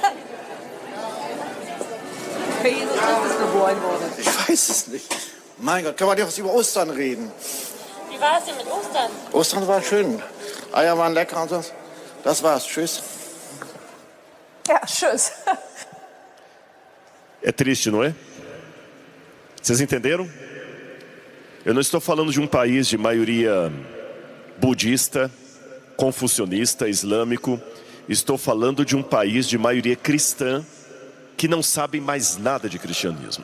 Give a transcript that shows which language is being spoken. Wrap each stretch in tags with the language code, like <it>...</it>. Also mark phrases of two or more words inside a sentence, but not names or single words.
<de>Ich weiß es nicht. Mein Gott, können wir doch über Ostern reden? Wie war es denn mit Ostern? Ostern war schön. Eier waren lecker und so. Das war's. Tschüss. Ja, tschüss.</de> <pt>É triste, não é? Vocês entenderam? Eu não estou falando de um país de maioria budista, confucionista, islâmico. Estou falando de um país de maioria cristã que não sabe mais nada de cristianismo.</pt>